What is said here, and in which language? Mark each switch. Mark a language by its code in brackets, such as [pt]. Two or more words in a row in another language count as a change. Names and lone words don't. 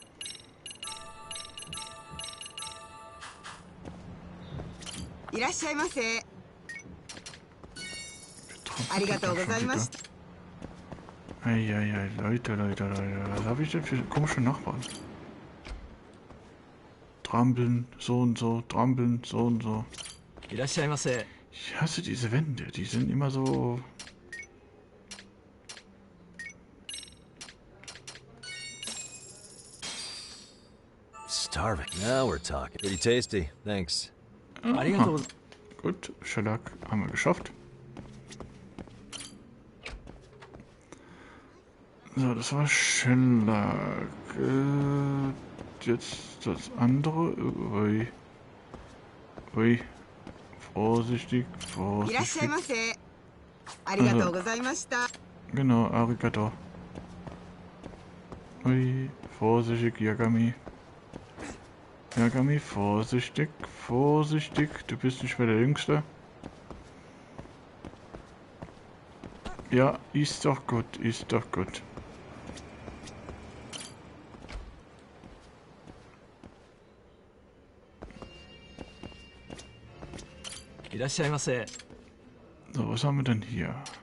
[de] Eieiei, Leute. Was habe ich denn für komische Nachbarn? Trampeln, so und so, trampeln, so und so. Ich hasse diese Wände, die sind immer so... [en] Starving. Now we're talking. Pretty tasty. Thanks. [de] Aha. Gut, Shellac haben wir geschafft. So, das war Shellac. Jetzt das andere. Ui. Vorsichtig. Genau, arigato. Ui, vorsichtig, Yagami. Yagami, vorsichtig. Du bist nicht mehr der Jüngste. Ja, ist doch gut. So, was haben wir denn hier?